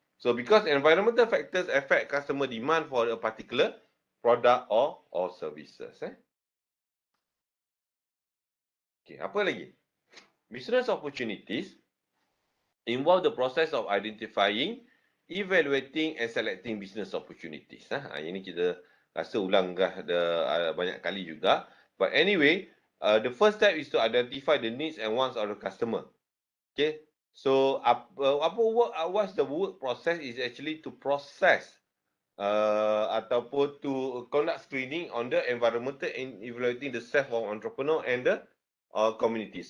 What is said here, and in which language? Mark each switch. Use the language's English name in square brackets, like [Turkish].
[English] So because environmental factors affect customer demand for a particular product or services. Okay, [Malay] apa lagi? [English] Business opportunities involve the process of identifying, evaluating and selecting business opportunities. [Malay] Ini kita rasa ulang banyak kali juga. [English] But anyway, the first step is to identify the needs and wants of the customer. Okay, so what's the work process is actually to process ataupun to conduct screening on the environmental and evaluating the self of entrepreneur and the community.